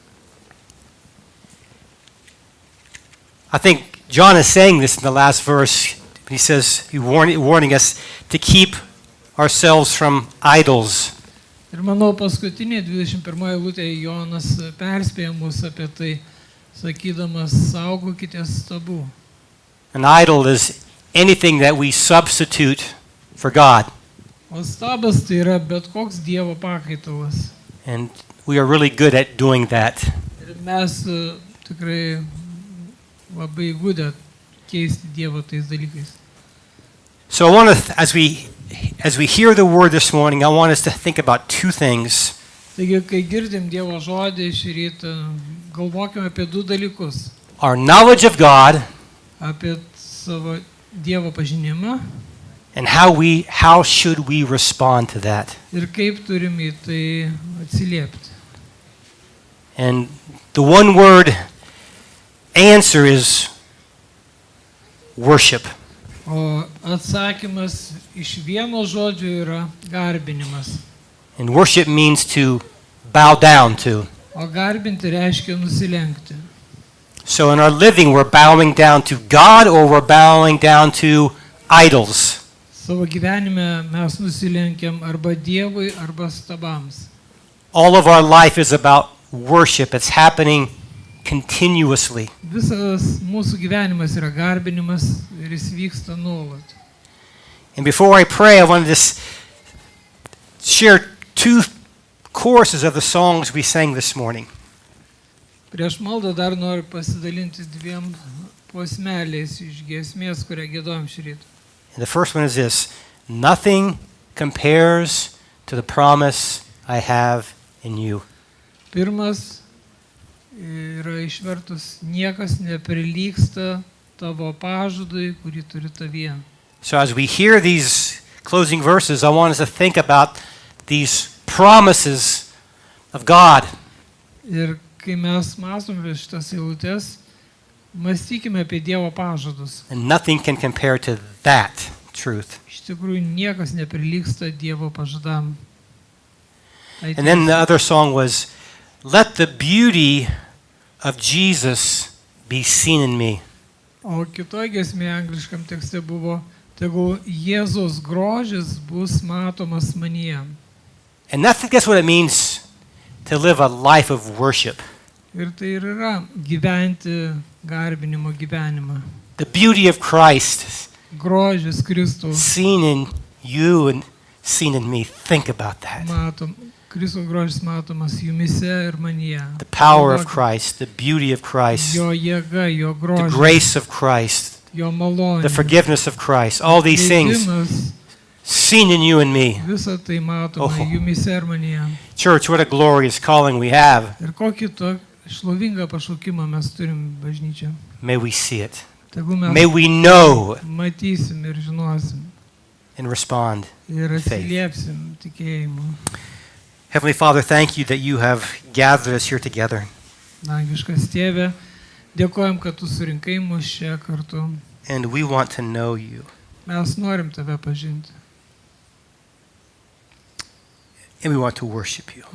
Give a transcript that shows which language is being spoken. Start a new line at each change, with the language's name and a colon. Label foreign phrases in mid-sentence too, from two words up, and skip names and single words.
English: I think John is saying this in the last verse. He says, he's warning us to keep ourselves from idols.
Lithuanian: Ir manau, paskutinė 21 eilutė Jonas perspėja mus apie tai, sakydamas, saugokite stabų.
English: An idol is anything that we substitute for God.
Lithuanian: O stabas tai yra bet koks Dievo pakaitalas.
English: And we are really good at doing that.
Lithuanian: Ir mes tikrai labai įgudę keisti Dievo tais dalykais.
English: So I want to, as we hear the word this morning, I want us to think about two things.
Lithuanian: Taigi, kai girdim Dievo žodį šį rytą, galvokime apie du dalykus.
English: Our knowledge of God.
Lithuanian: Apie savo Dievo pažinimą.
English: And how should we respond to that?
Lithuanian: Ir kaip turim į tai atsiliepti.
English: And the one word answer is worship.
Lithuanian: O atsakymas iš vieno žodžio yra garbinimas.
English: And worship means to bow down to.
Lithuanian: O garbinti reiškia nusilenkti.
English: So in our living, we're bowing down to God or we're bowing down to idols.
Lithuanian: Savo gyvenime mes nusilenkiam arba Dievui, arba stabams.
English: All of our life is about worship. It's happening continuously.
Lithuanian: Visas mūsų gyvenimas yra garbinimas ir jis vyksta nuolat.
English: And before I pray, I wanted to share two choruses of the songs we sang this morning.
Lithuanian: Prieš maldą dar noriu pasidalinti dviem posmeliais iš giesmės, kurią giedojom šį rytą.
English: And the first one is this: nothing compares to the promise I have in you.
Lithuanian: Pirmas yra išvertus: niekas neprilygsta tavo pažadui, kurį turi tavyje.
English: So as we hear these closing verses, I want us to think about these promises of God.
Lithuanian: Ir kai mes mąstome apie šitas eilutes, mąstykime apie Dievo pažadus.
English: And nothing can compare to that truth.
Lithuanian: Iš tikrųjų, niekas neprilygsta Dievo pažadam.
English: And then the other song was, let the beauty of Jesus be seen in me.
Lithuanian: O kitoje giesmėje angliškam tekste buvo, tegul Jėzaus grožis bus matomas manyje.
English: And that's what it means to live a life of worship.
Lithuanian: Ir tai ir yra gyventi garbinimo gyvenimą.
English: The beauty of Christ
Lithuanian: Grožis Kristaus
English: seen in you and seen in me. Think about that.
Lithuanian: Kristaus grožis matomas jumise ir manyje.
English: The power of Christ, the beauty of Christ,
Lithuanian: Jo jėga, jo
English: the
Lithuanian: grožis,
English: grace of Christ,
Lithuanian: jo malonė,
English: the forgiveness of Christ, all these things
Lithuanian: leidimas,
English: seen in you and me.
Lithuanian: visa tai matoma Oh. jumise ir manyje.
English: Church, what a glorious calling we have.
Lithuanian: Ir kokį to šlovingą pašaukimą mes turim bažnyčią.
English: May we see it.
Lithuanian: Tegul
English: May
Lithuanian: mes
English: we know
Lithuanian: matysim ir žinosim
English: and respond.
Lithuanian: ir atsiliepsim tikėjimu.
English: Heavenly Father, thank you that you have gathered us here together.
Lithuanian: Dangiškas Tėve, dėkojam, kad tu surinkai mus čia kartu.
English: And we want to know you.
Lithuanian: Mes norim tave pažinti
English: And we want to worship you.